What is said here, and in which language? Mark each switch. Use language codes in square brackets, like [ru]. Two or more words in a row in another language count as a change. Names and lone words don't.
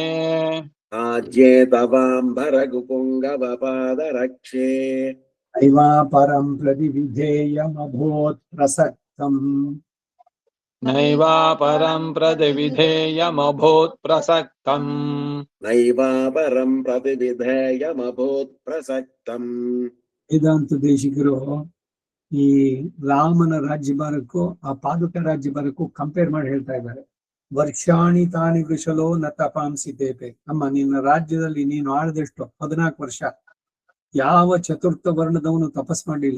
[sa] राज्ये तवाम्बरगुपुङ्गवपादरक्षे नैवापरं प्रतिविधेयमभूत् प्रसक्तम् नैवापरं प्रतिविधेयमभूत् प्रसक्तम् नैवापरं प्रतिविधेयमभूत् प्रसक्तम् [kn] ವೇದಾಂತ ದೇಶಿಕರು ಈ ರಾಮನ ರಾಜ್ಯಭಾರಕ್ಕೂ ಆ ಪಾದುಕ ರಾಜ್ಯಭಾರಕ್ಕೂ ಕಂಪೇರ್ ಮಾಡಿ ಹೇಳ್ತಾ ಇದ್ದಾರೆ. [sa] ವರ್ಷಾಣಿ ತಾನಿ ವೃಷಲೋ ನ ತಪಾಂಸಿ ತೇಪೆ. [kn] ಅಮ್ಮ ನಿನ್ನ ರಾಜ್ಯದಲ್ಲಿ ನೀನು ಆಳದಷ್ಟು 14 ವರ್ಷ ಯಾವ ಚತುರ್ಥ ವರ್ಣದವನು ತಪಸ್ ಮಾಡಲಿಲ್ಲ.